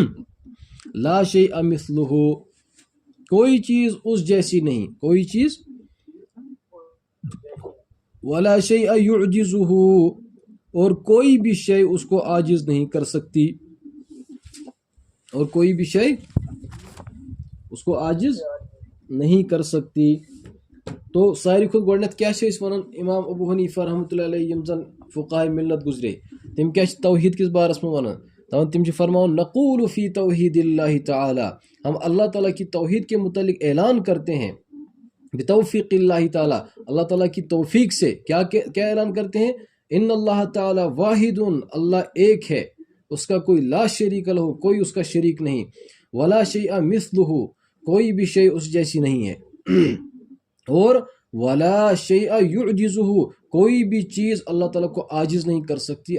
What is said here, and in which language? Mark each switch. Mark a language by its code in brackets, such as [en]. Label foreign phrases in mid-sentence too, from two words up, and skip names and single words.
[ar] لا شیء مثلہ، [ur] کوئی چیز اس جیسی نہیں، کوئی چیز، [ar] ولا شیء یعجزہ، [ur] اور کوئی بھی شے اس کو عاجز نہیں کر سکتی، اور کوئی بھی شے اس کو عاجز نہیں کر سکتی. [ks] تو ساری کھت گۄڈنٮ۪تھ کیا چھِ أسۍ وَنان امام ابو حنیفہ [ar] رحمۃ اللہ علیہ [ks] یِم زن فقہائے ملت گزرے تِم کیا چھِ توحید کس بارس میں وَنان؟ دپان تِم چھِ فرماوان [ar] نقول فی توحید اللہ تعالی، [ur] ہم اللہ تعالیٰ کی توحید کے متعلق اعلان کرتے ہیں [ar] بتوفیق اللہ تعالیٰ، [ur] اللہ تعالیٰ کی توفیق سے. کیا اعلان کرتے ہیں؟ [ar] ان اللہ تعالیٰ واحد، [ur] اللہ ایک ہے، اس کا کوئی [ar] لا شریک لہ، [ur] کوئی اس کا شریک نہیں، [ar] ولا شیء مثلہ، [ur] کوئی بھی شے اس جیسی نہیں ہے، اور [ar] ولا شیء یعجزہ، [ur] کوئی بھی چیز اللہ تعالیٰ کو عاجز نہیں کر سکتی.